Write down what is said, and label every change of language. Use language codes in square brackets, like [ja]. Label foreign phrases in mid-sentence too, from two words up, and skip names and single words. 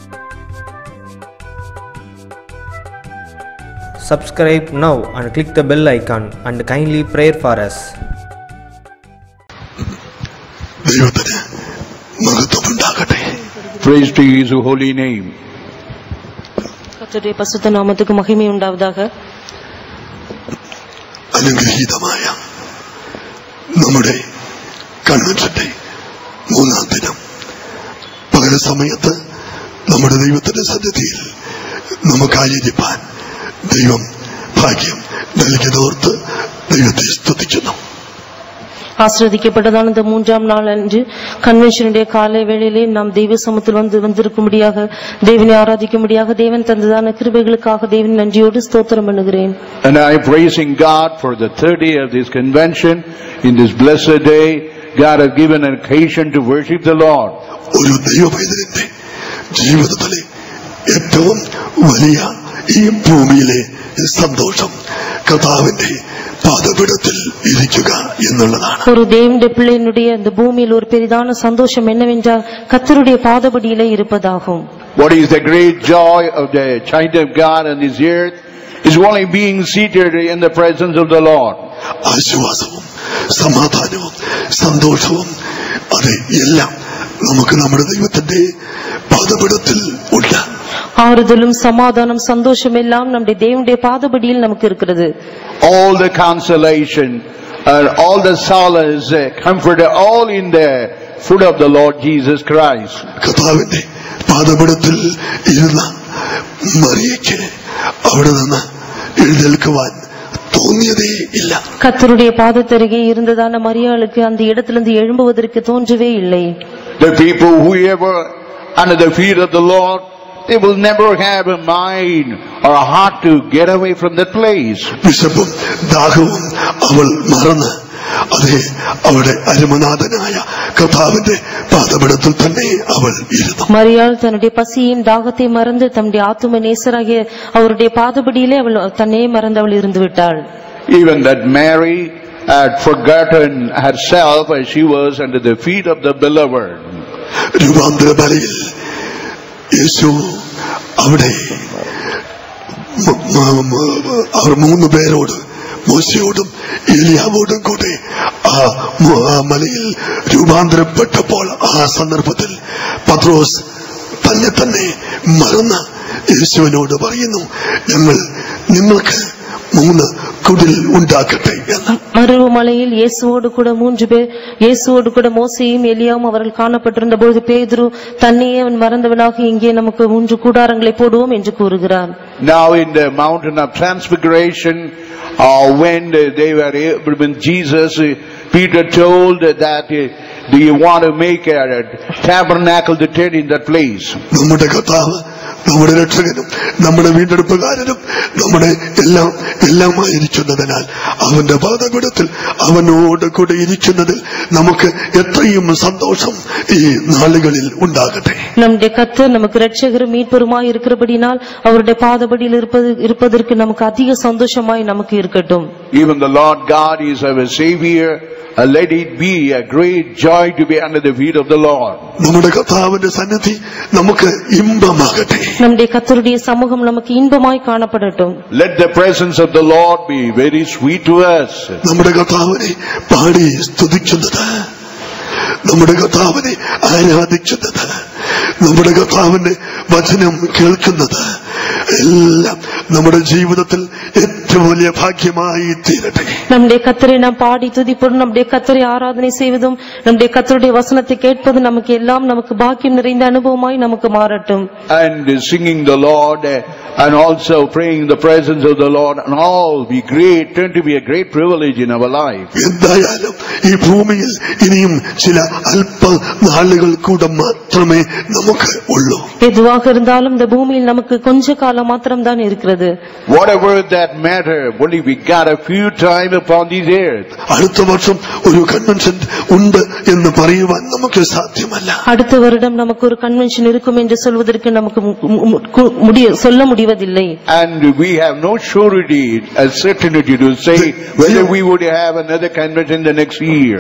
[en] Subscribe now and click the bell icon and kindly pray for us. Praise to His holy name. [ta] கர்த்தருடைய பரிசுத்த நாமத்துக்கு மகிமை உண்டாவதாக. [ml] അനുഗ്രഹീതമായ നമ്മുടെ കൺവെൻഷന്റെ മൂന്നാം ദിനം പകൽ സമയത്ത് നമ്മുടെ ദൈവത്തിന്റെ സന്നിധിയിൽ നമുക്കായിരിക്കാൻ ദൈവം ഭാഗ്യം നൽകിയതോർത്ത് ദൈവത്തെ സ്തുതിക്കുന്നു. [ta] ஆசிர்வதிக்கப்பட்டதான இந்த மூன்றாம் நாள் அன்று கன்வென்ஷனுடைய காலை வேளையிலே நாம் தெய்வ சமூகத்தில் வந்திருக்கும்படியாக தேவனை ஆராதிக்கும்படியாக தேவன் தந்ததான கிருபைகளுக்காக தேவன் நன்றியோடு ஸ்தோத்திரம் பண்ணுகிறேன். [en] And I am praising God for the third day of this convention. In this blessed day, God has given an occasion to worship the Lord. [ml] ഒരു ദൈവപൈതലിന്റെ ജീവിതത്തിലെ ഏറ്റവും വലിയ ഈ ഭൂമിയിലെ സന്തോഷം കർത്താവിന്റെ പാദപീഠത്തിൽ ഇരിക്കുക എന്നുള്ളതാണ്. [ta] ஒரு தேவனுடைய பிள்ளையினுடைய இந்த பூமியில் ஒரு பெரிதான சந்தோஷம் என்னவென்றால் கர்த்தருடைய பாதபடியிலே இருப்பதாகும். [en] What is the great joy of the child of God on this earth is only being seated in the presence of the Lord. [ml] ആശ്വാസവും സമാധാനവും സന്തോഷവും അത് എല്ലാം നമുക്ക് നമ്മുടെ ദൈവത്തിന്റെ പാദപീഠത്തിൽ ഉണ്ട്. [ta] ஆறுதலும் சமாதானம் சந்தோஷம் எல்லாம் நம்முடைய தேவனுடைய பாதபடியில் நமக்கு இருக்கிறது. [en] All the consolation and all the solace, comfort, all in the foot of the Lord Jesus Christ. [ml] കർത്താവിന്റെ പാദപീഠത്തിൽ ഇരുന്ന മറിയയ്ക്ക് അവിടെ നിന്ന് എഴുന്നേൽക്കുവാൻ തോന്നിയതേ ഇല്ല. [ta] கர்த்தருடைய பாதத்தருகே இருந்ததான மரியாளுக்கு அந்த இடத்திலிருந்து எழும்புவதற்கு தோன்றவே இல்லை. [en] The people who ever under the feet of the Lord, they will never have a mind or a heart to get away from that place. [ml] വിശപ്പും ദാഹവും അവൾ മറന്ന് അതേ അവിടെ അരുമനാഥനായ കർത്താവിന്റെ പാദപീഠത്തിൽ തന്നെ അവൾ ഇരുന്നു. [ta] மரியாள் தன்னுடைய பசியையும் தாகத்தை மறந்து தம்முடைய ஆத்தும நேசராகிய அவருடைய பாதபடியிலே அவள் தன்னை மறந்து அவள் இருந்து விட்டாள். [en] Even that Mary had forgotten herself as she was under the feet of the beloved. [ml] രൂപാന്തര ബലിയിൽ യേശു അവിടെ അവർ മൂന്ന് പേരോട് മോശയോടും ഏലിയാവോടും കൂടെ ആ മലയിൽ രൂപാന്തരപ്പെട്ടപ്പോൾ ആ സന്ദർഭത്തിൽ പത്രോസ് തന്നെ മറന്ന് യേശുവിനോട് പറയുന്നു, ഞങ്ങൾ നിങ്ങൾക്ക് 3 കുടിൽ ഉണ്ടാക്കട്ടെ എന്ന്. [ta] மறுமலையில் இயேசுவோடு கூட மோசேயும் எலியாவும் அவர்கள் காணப்பட்டிருந்த பொழுது பேதுரு தன்னையே அவன் மறந்தவனாக இங்கே நமக்கு 3 கூடாரங்களை போடுவோம் என்று கூறுகிறார். [en] Now in the mountain of transfiguration, when Jesus, Peter told that, do you want to make a tabernacle to tent in that place? [ml] നമ്മുടെ കർത്താവ് നമ്മുടെ രക്ഷകനും നമ്മുടെ വീണ്ടെടുപ്പുകാരനും നമ്മുടെ എല്ലാമായിരിക്കുന്നതിനാൽ അവന്റെ പാദപീഠത്തിൽ അവനോട് കൂടെ ഇരിക്കുന്നതിൽ നമുക്ക് എത്രയും സന്തോഷം ഈ നാളുകളിൽ ഉണ്ടാകട്ടെ. [ta] நம்முடைய கர்த்தர் நமக்கு இரட்சகரும் மீட்பருமாய் இருக்கிறபடினால் அவருடைய பாதபடியில் இருப்பதற்கு நமக்கு அதிக சந்தோஷமாய் நமக்கு இருக்கட்டும். [en] Even the Lord God is our Savior. Let it be a great joy to be under the feet of the Lord. [ml] നമ്മുടെ കർത്താവിന്റെ സന്നിധി നമുക്ക് ഇമ്പമാകട്ടെ. [ta] நம்முடைய கர்த்தருடைய சமூகம் நமக்கு இன்பமாய் காணப்படட்டும். [en] Let the presence of the Lord be very sweet to us. [ml] നമ്മുടെ കർത്താവിനെ പാടി സ്തുതിക്കുന്നത്, നമ്മുടെ കർത്താവിനെ ആരാധിക്കുന്നത്, നമ്മുടെ കർത്താവിന്റെ വചനം കേൾക്കുന്നത് എല്ലാം നമ്മുടെ ജീവിതത്തിൽ ഏറ്റവും വലിയ ഭാഗ്യമായി തീരട്ടെ. [ta] நம்முடைய கர்த்தரை நாம் பாடி துதிப்பதும் நம்முடைய கர்த்தரை ஆராதனை செய்வதும் நம்முடைய கர்த்தருடைய வசனத்தை கேட்பது நமக்கு பாக்கியம் நிறைந்த அனுபவமாய் நமக்கு மாறட்டும். [en] And singing the Lord and also praying in the presence of the Lord and all be great, turn to be a great privilege in our life. [ml] എന്തായാലും ഈ ഭൂമിയിൽ ഇനിയും ചില അല്പ നാളുകൾ കൂടെ മാത്രമേ നമുക്ക് ഉള്ളൂ. [ta] எதுவாக இருந்தாலும் இந்த பூமியில் நமக்கு கொஞ்ச காலம் மாத்திரம் தான் இருக்கிறது. [en] Whatever that matter, only we got a few time upon this earth. [ml] അടുത്ത വർഷം ഒരു കൺവെൻഷൻ ഉണ്ട് എന്ന് പറയുവാൻ നമുക്ക് സാധ്യമല്ല. [ta] அடுத்த வருடம் நமக்கு ஒரு கன்வென்ஷன் இருக்கும் என்று சொல்வதற்கு நமக்கு சொல்ல முடிவதில்லை. [en] And we have no surety, a certainty to say whether we would have another convention the next year.